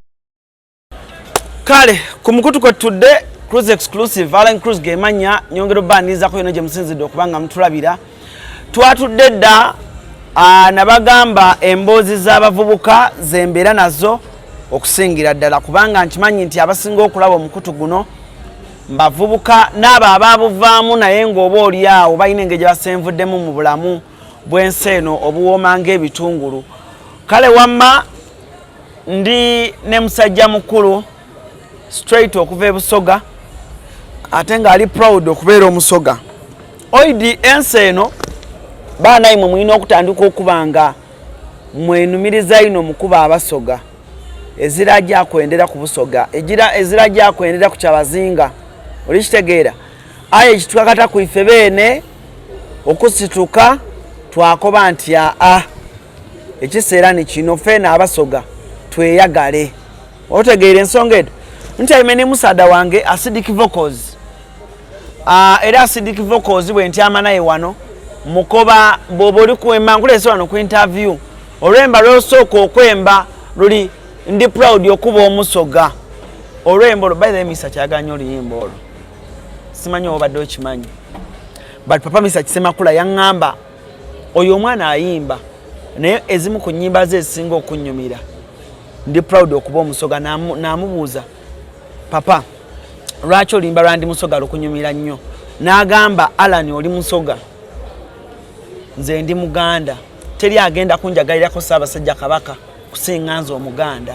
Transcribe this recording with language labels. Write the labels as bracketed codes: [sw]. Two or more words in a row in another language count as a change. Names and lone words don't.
[lg] Kale ku mukutu kwetudde CRUZ exclusive ALLANCRUZ gemanya nyongero banizako yino gye musinzidde okubanga mutulabira twatudde dda nabagamba emboozi z'abavubuka zembeera nazo okusingira ddala kubanga nkimanyi nti abasinga okulaba omukutu guno bavubuka n'abo ababuvaamu naye ng'oba oli awo balina engeri gye basenvuddemu mu bulamu bw'ensi eno obuwooma ng'ebitungulu. Kale wamma ndi ne musajja mukulu straight okuva e Busoga ate ng'ali proud okubeera omusoga. [xog] Oidi ensi eno baanayi mwe mulina okutandika okuba nga mwenumiriza ino mukuba abasoga ezira gyakwendera ku Busoga ezira gyakwendera ku Kyabazinga olikitegeera aye ekitwakata ku ife beene okusituka twakoba nti ekiseera ni kino feena abasoga tweyagale otegeera ensonga edo nti ayime ne musaada wange acidic vocals era acidic vocals bwe ntyama naye wano mukoba bw'oba oli kwemba nkuleese wano ku interview olwemba lwosooka okwemba luli ndi proud okuba omusoga olwemba olwo [en] by the way [xog] Mr. [lg] kyaganya oluyimba olwo simanyi obadde okimanyi but papa Mr. Kisemakula yaŋŋamba oyo omwana ayimba naye ezimu ku nnyimba ze ezisinga okunnyumira ndi proud okuba omusoga n'amubuuza papa lwaki olimba lwandi musoga lukunyumira nnyo n'agamba Alan oli musoga nze ndi Muganda teri agenda kunjagalirako Ssaabasajja Kabaka kusinga nze Omuganda.